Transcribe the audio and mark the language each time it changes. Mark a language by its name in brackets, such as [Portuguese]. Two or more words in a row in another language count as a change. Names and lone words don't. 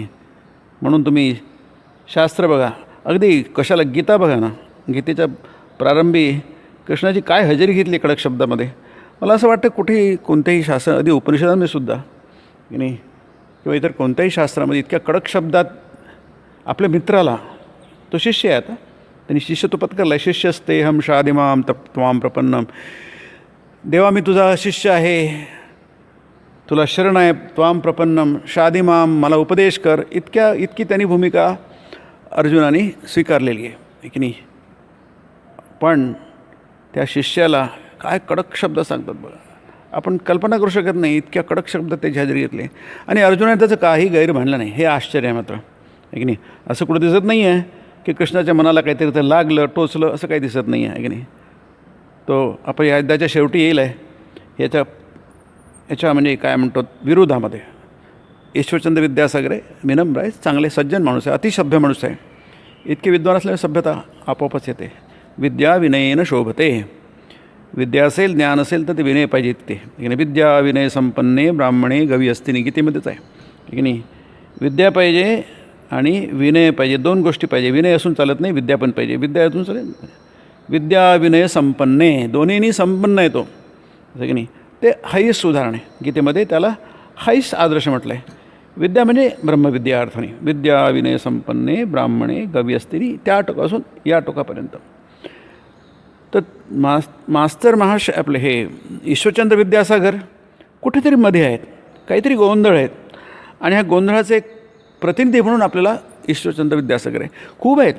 [Marathi] म्हणून तुम्ही शास्त्र बघा, अगदी कशाला गीता बघा ना, गीतेच्या प्रारंभी कृष्णाची काय हजेरी घेतली कडक शब्दामध्ये. मला असं वाटतं कुठेही कोणत्याही शास्त्र, अगदी उपनिषदांमध्ये सुद्धा की नाही, किंवा इतर कोणत्याही शास्त्रामध्ये इतक्या कडक शब्दात आपल्या मित्राला, तो शिष्य आहे आता, त्यांनी शिष्यत्व पत्करलं आहे. [Sanskrit] शिष्यस्तेहम शादिमाम त्वाम प्रपन्नम. [Marathi] देवा मी तुझा शिष्य आहे, तुला शरण आहे. [Sanskrit] त्वाम प्रपन्नम शादिमाम, [Marathi] मला उपदेश कर. इतकी त्यांनी भूमिका अर्जुनाने स्वीकारलेली आहे की नाही. पण त्या शिष्याला काय कडक शब्द सांगतात बघा. आपण कल्पना करू शकत नाही इतक्या कडक शब्द त्याची हजेरी घेतले. आणि अर्जुनाने त्याचं काही गैर म्हणलं नाही. हे आश्चर्य आहे मात्र आहे की नाही. असं कुठं दिसत नाही आहे की कृष्णाच्या मनाला काहीतरी तर लागलं, टोचलं, असं काही दिसत नाही आहे की नाही. तो आपण या युद्धाच्या शेवटी येईल आहे याच्या म्हणजे काय म्हणतो विरोधामध्ये. ईश्वरचंद्र विद्यासागर आहे, विनम्र आहे, चांगले सज्जन माणूस आहे, अतिसभ्य माणूस आहे. इतके विद्वान असल्यामुळे सभ्यता आपोआपच येते. [Sanskrit] विद्या विनयेन शोभते. [Marathi] विद्या असेल, ज्ञान असेल तर ते विनय पाहिजे तिथे. [Sanskrit] विद्या विनय संपन्ने ब्राह्मणे गवी असते [Marathi] गीतेमध्येच आहे की नाही. विद्या पाहिजे आणि विनय पाहिजे, दोन गोष्टी पाहिजे. विनय असून चालत नाही, विद्या पण पाहिजे. विद्या असून चालेल. [Sanskrit] विद्या विनय संपन्ने, [Marathi] दोन्हीनी संपन्न आहे तो असं की नाही. ते हायस्ट उदाहरण आहे गीतेमध्ये. त्याला हायस्ट आदर्श म्हटलं आहे. विद्या म्हणजे ब्रह्मविद्या अर्थाने. [Sanskrit] विद्या विनय संपन्ने ब्राह्मणे गवी असते, [Marathi] त्या टोकापासून या टोकापर्यंत. तर मास्तर आपले हे ईश्वरचंद्र विद्यासागर कुठेतरी मध्ये आहेत, काहीतरी गोंधळ आहेत. आणि ह्या गोंधळाचे एक प्रतिनिधी म्हणून आपल्याला ईश्वरचंद्र विद्यासागर आहे. खूप आहेत.